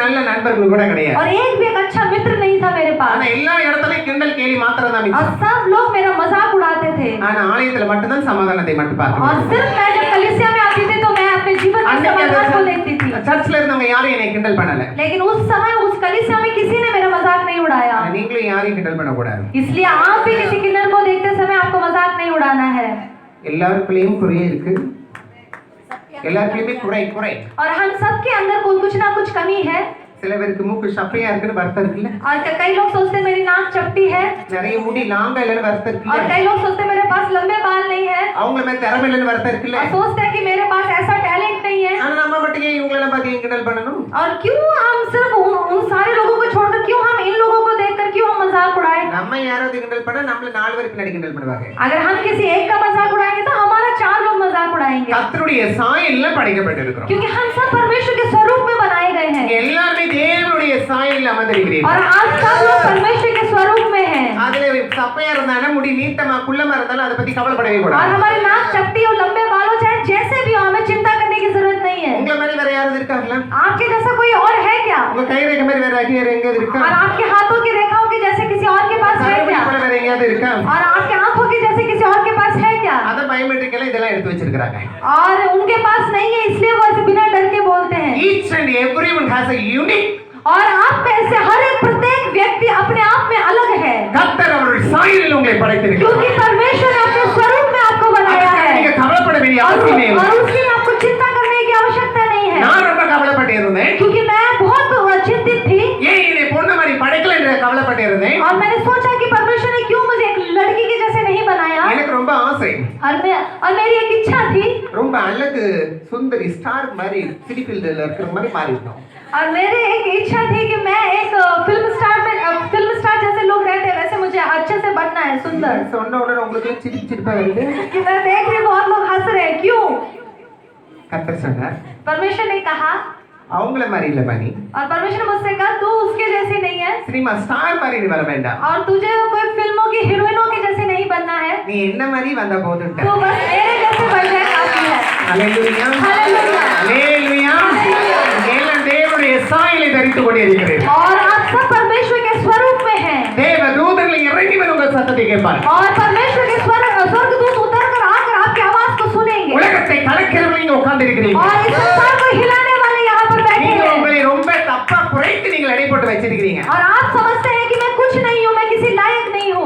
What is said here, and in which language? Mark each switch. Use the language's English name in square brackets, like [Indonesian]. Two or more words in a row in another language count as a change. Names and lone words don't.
[Tamil] நல்ல நண்பர்கள் கூட கிடையாது [Hindi] और एक भी एक अच्छा मित्र नहीं था मेरे [Tamil] ஆனா [Hindi] पास [Tamil] எல்லா இடத்துலயும் கிண்டல் கேலி மாத்திரம் தான் [Hindi] और [Tamil] மிச்சம் [Hindi] सब लोग मेरा मजाक उड़ाते थे [Tamil] ஆனா ஆலயத்துல மட்டும்தான் சமாதானத்தை மட்டும் [Hindi] और [Tamil] பார்த்தேன் [Hindi] सिर्फ मैं जब कलीसिया में आती थी तो मैं अपने जीवन में समाधान को लेती थी [Tamil] சர்ச்ல இருந்தவங்க யாரும் என்னை கிண்டல் பண்ணல [Hindi] लेकिन उस समय उस कलीसिया में किसी ने मेरा मजाक नहीं उड़ाया [Tamil] ஆனா நீங்களும் யாரையும் கிண்டல் பண்ணக்கூடாது [Hindi] इसलिए आप भी किसी किन्नर को देखते समय आपको मजाक नहीं उड़ाना है [Tamil] எல்லாருக்குள்ளேயும் குறை இருக்கு எல்லாருக்குள்ளேயுமே குறை குறை [Hindi] और हम सबके अंदर कोई कुछ ना कुछ कमी है [Tamil] சில பேருக்கு மூக்கு சப்பையா இருக்குன்னு வருத்தம் இருக்குல்ல [Hindi] और कई लोग सोचते हैं मेरी नाक चपटी है [Tamil] நிறைய முடி லாங்கா இல்லைன்னு வருத்தம் [Hindi] और [Tamil] இருக்குல்ல [Hindi] कई लोग सोचते हैं मेरे पास लंबे बाल नहीं है [Tamil] அவங்க மேல திறமை இல்லைன்னு வருத்தம் இருக்குல்ல [Hindi] और सोचते हैं कि मेरे पास ऐसा टैलेंट नहीं है [Tamil] ஆனா நம்ம மட்டும் ஏன் இவங்களெல்லாம் பார்த்து ஏன் கிண்டல் பண்ணணும் [Hindi] और क्यों हम सिर्फ उन सारे लोगों को छोड़कर क्यों हम इन लोगों को देखकर क्यों हम मजाक उड़ाए [Tamil] நம்ம யாராவது கிண்டல் பண்ணா நம்மள 4 பேருக்கு பின்னாடி கிண்டல் பண்ணுவாங்க [Hindi] अगर हम किसी एक का मजाक उड़ाएंगे तो हमारा 4 लोग मजाक उड़ाएंगे [Tamil] கர்த்தருடைய சாயல்ல படைக்கப்பட்டிருக்கிறோம் [Hindi] क्योंकि हम सब परमेश्वर के स्वरूप में बनाए गए हैं [Tamil] எல்லாரும் தேவனுடைய சாயல்ல அமர்ந்திருக்கிறீர்கள் [Hindi] और आप सब लोग परमेश्वर के स्वरूप में हैं [Tamil] அதுல சப்பையா இருந்தாலும் முடி நீட்டமா குள்ளமா இருந்தாலும் அதை பத்தி கவலைப்படவே [Hindi] और [Tamil] கூடாது [Hindi] हमारे नाक चपटी और लंबे बाल हो चाहे जैसे भी हो हमें चिंता करने की जरूरत नहीं है है। [Tamil] உங்களை மாதிரி வேற யாராவது இருக்காங்களா? [Hindi] आपके जैसा कोई और है क्या? [Tamil] உங்க கை ரேகை மாதிரி வேற யாராவது இருக்கா? [Hindi] और आपके हाथों की रेखाओं के जैसे किसी और के पास है क्या? [Tamil] போல வேற எங்கயாவது இருக்கா? [Hindi] और आपके आंखों के जैसे किसी और के पास है क्या? [Tamil] அத பயோமெட்ரிக் எல்லாம் இதெல்லாம் எடுத்து வச்சிருக்காங்க. [Hindi] और उनके पास नहीं है इसलिए वो ऐसे बिना डर के बोलते हैं। [English] Each and everyone has a unique. [Hindi] और आप में से हर एक प्रत्येक व्यक्ति अपने आप में अलग है। [Tamil] கர்த்தர் அவருடைய சாயலில் உங்களை படைத்திருக்கிறார். [Hindi] क्योंकि परमेश्वर ने अपने स्वरूप में आपको बनाया है। [Tamil] நீங்க கவலைப்பட வேண்டிய அவசியம் இல்லை. [Hindi] और उसकी आपको चिंता करने की आवश्यकता नहीं है। [Tamil] நான் ரொம்ப கவலைப்பட்டு இருந்தேன். [Hindi] क्योंकि मैं बहुत चिंतित थी। [Tamil] ஏன் என்னை பொண்ணு மாதிரி படைக்கல என்று கவலைப்பட்டு இருந்தேன். [Hindi] और मैंने सोचा कि परमेश्वर ने क्यों मुझे एक लड़की के जैसे नहीं बनाया। [Tamil] எனக்கு ரொம்ப ஆசை. [Hindi] और मेरी एक इच्छा थी। [Tamil] ரொம்ப அழகு சுந்தரி ஸ்டார் மாதிரி சிட்டி ஃபீல்ட்ல இருக்கிற மாதிரி மாறி இருக்கணும். [Hindi] और मेरी एक इच्छा थी कि मैं एक फिल्म स्टार जैसे लोग रहते हैं वैसे मुझे अच्छे से बनना है, सुंदर। [Tamil] சொன்ன உடனே உங்களுக்கு சிரிப்பா வருது. [Hindi] कि मैं देख रही बहुत लोग हंस रहे हैं, क्यों? [Tamil] கர்த்தர் சொன்னார், [Hindi] परमेश्वर ने कहा, [Tamil] அவங்கள மாதிரி இல்ல பாணி. [Hindi] और परमेश्वर ने मुझसे कहा तू उसके जैसी नहीं है। [Tamil] சினிமா ஸ்டார் மாதிரி நீ வர வேண்டாம். [Hindi] और तुझे कोई फिल्मों की हीरोइनों के जैसे नहीं बनना है। [Tamil] நீ என்ன மாதிரி வந்த போதும். [Hindi] तू बस मेरे जैसे बन जाए काफी है। [Tamil] ஹalleluya [Hindi] हालेलुया [Tamil] ஹalleluya. எல்லாம் தேவனுடைய சாயலை தரித்துக் கொண்டிருக்கிறீர்கள். [Hindi] और आप सब परमेश्वर के स्वरूप में हैं। [Tamil] தேவதூதர்கள் இறங்கி வந்து உங்கள் சத்தத்தை கேட்பார்கள். [Hindi] और परमेश्वर के स्वर्गदूत उतरकर आकर आपकी आवाज को सुनेंगे। [Tamil] உலகத்தை கலக்கிறவங்க இங்க உட்கார்ந்து இருக்கிறீங்க. [Hindi] और इस संसार को हिलाने वाले यहाँ पर बैठे [Tamil] நீங்க [Hindi] हैं। [Tamil] உங்களை ரொம்ப தப்பா குறைத்து நீங்கள் எடை போட்டு வச்சிருக்கீங்க. [Hindi] और आप समझते हैं कि मैं कुछ नहीं हूँ, मैं किसी लायक नहीं हूँ।